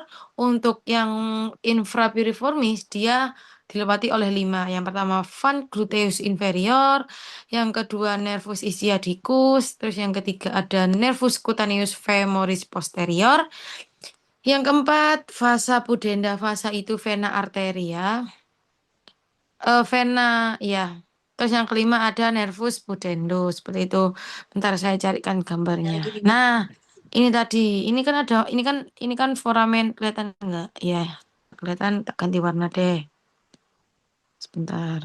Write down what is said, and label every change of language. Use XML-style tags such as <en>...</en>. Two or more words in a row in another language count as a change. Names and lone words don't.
<id>Untuk yang infrapiriformis dia dilewati oleh 5. Yang pertama</id> <la>van gluteus inferior,</la> <id>yang kedua</id> <la>nervus ischiadicus,</la> <id>terus yang ketiga ada</id> <la>nervus cutaneus femoris posterior.</la> <id>Yang keempat,</id> <la>vasa pudenda.</la> <id>Vasa itu</id> <la>vena arteria.</la> <id>Vena, ya. Terus yang kelima ada</id> <la>nervus pudendus.</la> <id>Seperti itu. Bentar saya carikan gambarnya. Nah, ini tadi. Ini kan foramen. Kelihatan enggak? Ya, kelihatan. Tak ganti warna deh. Sebentar.</id>